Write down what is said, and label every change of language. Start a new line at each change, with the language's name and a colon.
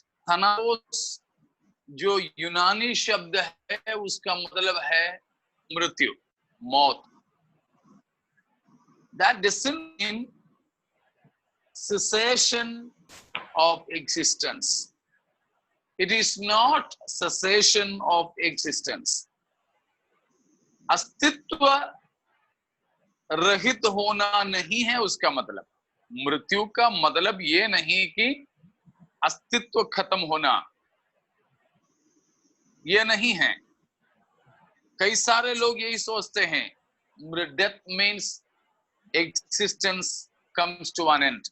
Hindi: थनाटोस जो यूनानी शब्द है उसका मतलब है मृत्यु, मौत।
English: That doesn't mean cessation of existence. It is not cessation of existence.
Hindi: अस्तित्व रहित होना नहीं है उसका मतलब। मृत्यु का मतलब ये नहीं कि अस्तित्व खत्म होना, ये नहीं है। कई सारे लोग यही सोचते हैं
English: Death means existence comes to an end.